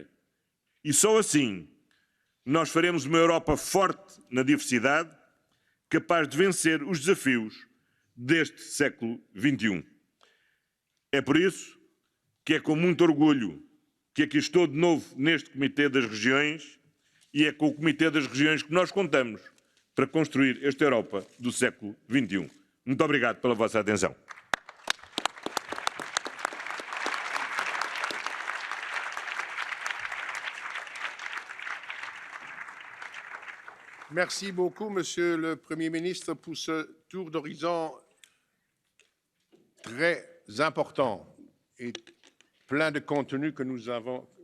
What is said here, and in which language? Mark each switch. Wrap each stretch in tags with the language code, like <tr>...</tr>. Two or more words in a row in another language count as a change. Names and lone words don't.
<pt>E só assim nós faremos uma Europa forte na diversidade, capaz de vencer os desafios deste século XXI. É por isso que é com muito orgulho que aqui estou de novo neste Comitê das Regiões e é com o Comitê das Regiões que nós contamos para construir esta Europa do século XXI. Muito obrigado pela vossa atenção.</pt> <fr>Merci beaucoup, Monsieur le Premier ministre, pour ce tour d'horizon très important et plein de contenu que nous avons.</fr>